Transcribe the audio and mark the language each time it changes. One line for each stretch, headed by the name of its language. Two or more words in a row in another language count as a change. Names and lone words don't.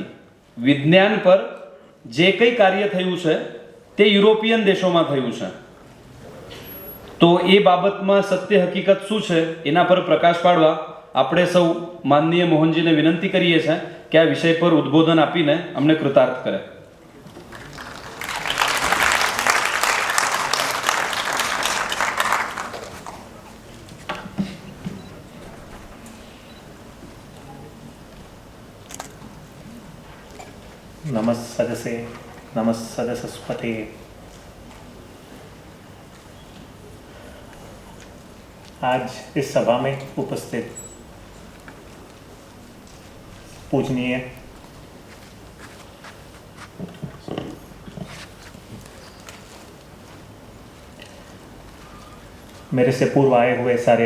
Gujarati: વિજ્ઞાન પર જે કંઈ કાર્ય થયું છે તે યુરોપિયન દેશોમાં થયું છે। તો એ બાબતમાં સત્ય હકીકત શું છે એના પર પ્રકાશ પાડવા આપણે સૌ માનનીય મોહનજીને વિનંતી કરીએ છીએ કે આ વિષય પર ઉદ્બોધન આપીને અમને કૃતાર્થ કરે।
Sanskrit: नमस्सदसे नमस्सदसस्पते।
Hindi: आज इस सभा में उपस्थित पूजनीय मेरे से पूर्व आए हुए सारे